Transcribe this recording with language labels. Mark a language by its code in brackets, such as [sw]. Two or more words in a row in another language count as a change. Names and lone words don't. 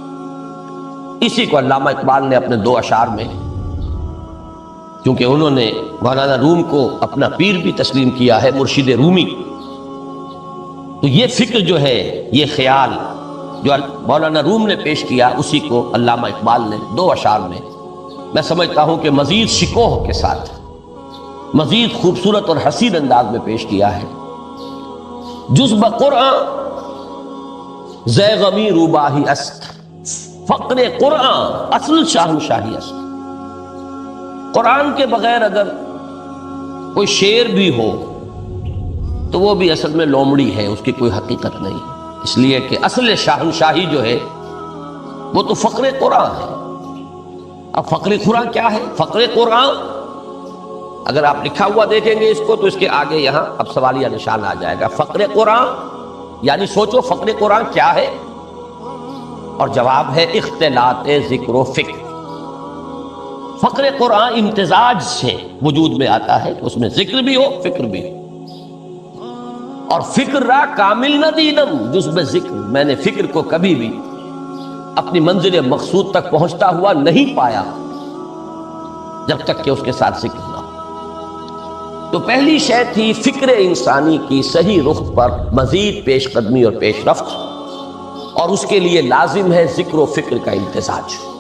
[ur] اسی کو علامہ اقبال نے اپنے دو اشعار میں، کیونکہ انہوں نے مولانا روم کو اپنا پیر بھی تسلیم کیا ہے، مرشد رومی، تو یہ فکر جو ہے، یہ خیال جو مولانا روم نے پیش کیا، اسی کو علامہ اقبال نے دو اشعار میں سمجھتا ہوں کہ مزید شکوہ کے ساتھ، مزید خوبصورت اور حسین انداز میں پیش کیا ہے۔ [fa] جز بقرآن زیغمی روباہی است، فقر قرآن اصل شاہنشاہی است۔ [ur] قرآن کے بغیر اگر کوئی شعر بھی ہو تو وہ بھی اصل میں لومڑی ہے، اس کی کوئی حقیقت نہیں، اس لیے کہ اصل شاہنشاہی جو ہے وہ تو فقر قرآن ہے۔ اب فقر قرآن کیا ہے؟ فقر قرآن اگر آپ لکھا ہوا دیکھیں گے اس کو تو اس کے آگے یہاں اب سوالیہ نشان آ جائے گا۔ فقر قرآن یعنی سوچو فقر قرآن کیا ہے، اور جواب ہے اختلاط ذکر و فکر۔ فقر قرآن امتزاج سے وجود میں آتا ہے کہ اس میں ذکر بھی ہو، فکر بھی ہو۔ اور [fa] فکر را کامل نہ دیدم جز بے ذکر، [ur] میں نے فکر کو کبھی بھی اپنی منزل مقصود تک پہنچتا ہوا نہیں پایا جب تک کہ اس کے ساتھ ذکر نہ ہو۔ تو پہلی شے تھی فکر انسانی کی صحیح رخ پر مزید پیش قدمی اور پیش رفت، اور اس کے لیے لازم ہے ذکر و فکر کا امتزاج۔